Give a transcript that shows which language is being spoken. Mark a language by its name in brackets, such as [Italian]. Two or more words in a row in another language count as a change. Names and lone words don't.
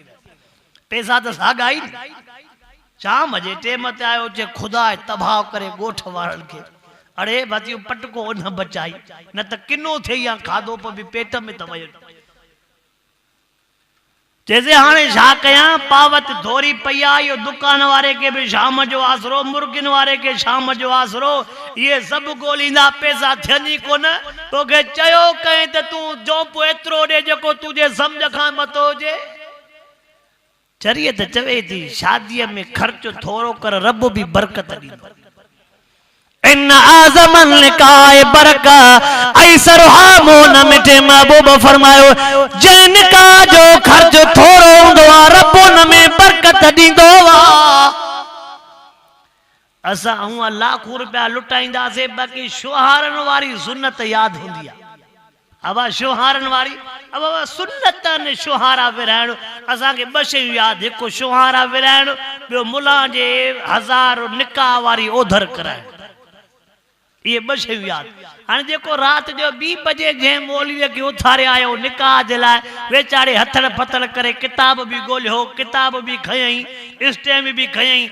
[Sindhi] पैसा त साॻा ई। शाम जे टेम ते आयो, चे खुदा तबाह करे ॻोठ वारनि खे। अड़े भातियूं पटको न बचाई, न त किनो थिए या खाधो पर बि पेट में त वयो। चइजे हाणे छा कयां, पावत धोरी पई आहे। इहो दुकान वारे के बि शाम जो आसरो, मुर्गियुनि वारे के शाम जो आसरो, इहे सभु ॻोल्हींदा, पैसा थियनि ई कोन। तोखे चयो कहीं त तूं जोप एतिरो ॾे जेको तुंहिंजे सम्झ खां मथो हुजे। शरीयत चवे थी शादीअ में ख़र्च थोरो कर, रब भी बरकत ॾींदो। [Arabic] إن أعظم النكاح بركة أيسره مؤنة [Sindhi] मिठे महबूब फरमायो, जंहिं निकाह जो ख़र्च थोरो हूंदो आहे रब उन में बरकत ॾींदो आहे। असां हूअं लाखों रुपया लुटाईंदासीं, बाक़ी शुहारनि वारी सुन्नत यादि हूंदी आहे। अब शुहारनि वारी अब सुन्नत ने शुहारा विराइण। असांखे ॿ शयूं यादि, हिकु शुहारा विराइण, ॿियो मुला जे 1000 निकाह वारी ओधर कराइण। ये 2 शयूं यादि। हाणे जेको राति जो 2 बजे जंहिं मौलवीअ खे उथारे आयो निकाह जे लाइ, वेचारे हथड़ फथड़ करे किताब बि ॻोल्हियो, किताब बि खयई, स्टैम्प बि खयई।